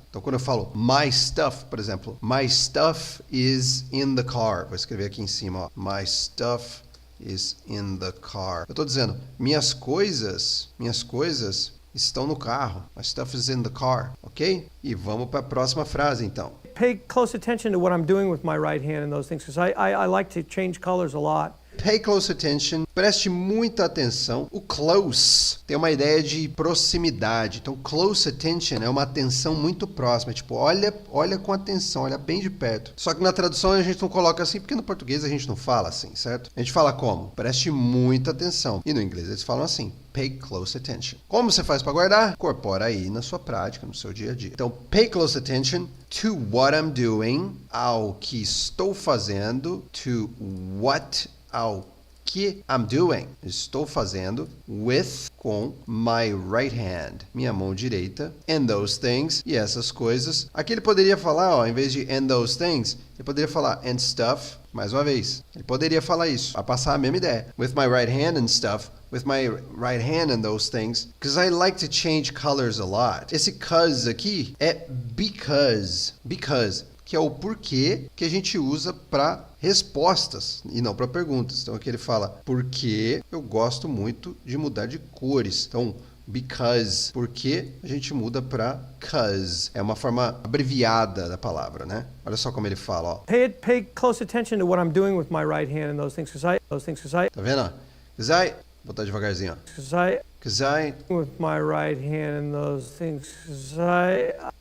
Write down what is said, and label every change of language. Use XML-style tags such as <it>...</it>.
<pt>Então quando eu falo my stuff, por exemplo, my stuff is in the car. Vou escrever aqui em cima, ó. My stuff is in the car. Eu estou dizendo, minhas coisas estão no carro. My stuff is in the car, ok? E vamos para a próxima frase, então.</pt> <en>Pay close attention to what I'm doing with my right hand and those things, because I like to change colors a lot.</en> <pt>Pay close attention. Preste muita atenção. O close tem uma ideia de proximidade. Então, close attention é uma atenção muito próxima. Tipo, olha com atenção, olha bem de perto. Só que na tradução a gente não coloca assim, porque no português a gente não fala assim, certo? A gente fala como? Preste muita atenção. E no inglês eles falam assim, pay close attention. Como você faz para guardar? Incorpora aí na sua prática, no seu dia a dia. Então, pay close attention to what I'm doing, ao que estou fazendo, to what ao que I'm doing, estou fazendo, with, com my right hand, minha mão direita, and those things, e essas coisas. Aqui ele poderia falar, ó, em vez de and those things, ele poderia falar and stuff, mais uma vez. Ele poderia falar isso, a passar a mesma ideia.</pt> <en>With my right hand and stuff, with my right hand and those things, because I like to change colors a lot.</en> <pt>Esse 'cause aqui é because, que é o porquê que a gente usa para respostas e não para perguntas. Então aqui ele fala, porque eu gosto muito de mudar de cores. Então, because, porque a gente muda para 'cause. É uma forma abreviada da palavra, né? Olha só como ele fala, ó.</pt> <en>Pay close attention to what I'm doing with my right hand and those things, because I</en> <pt>Tá vendo? Because I, vou botar devagarzinho, ó. Because I</pt> <en>with my right hand and those things, because I</en>